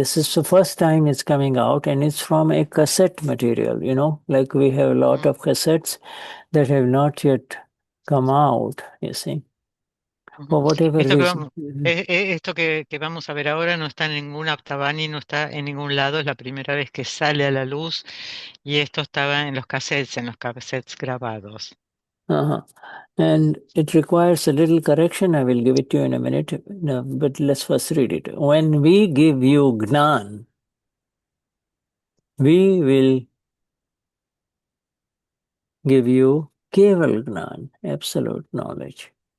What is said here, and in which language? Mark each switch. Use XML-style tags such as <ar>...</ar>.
<en>This is the first time it's coming out, and it's from a cassette material, like we have a lot of cassettes that have not yet come out, you see, for whatever</en> <es>Esto que</es> <en>reason.</en> <es>vamos, esto que vamos a ver ahora no está en ningún Aptavani, no está en ningún lado, es la primera vez que sale a la luz y esto estaba en los cassettes grabados.</es> <en>Uh-huh. And it requires a little correction. I will give it to you in a minute. No, but let's first read it. When we give you Gnan, we will give you Keval Gnan, absolute knowledge.</en>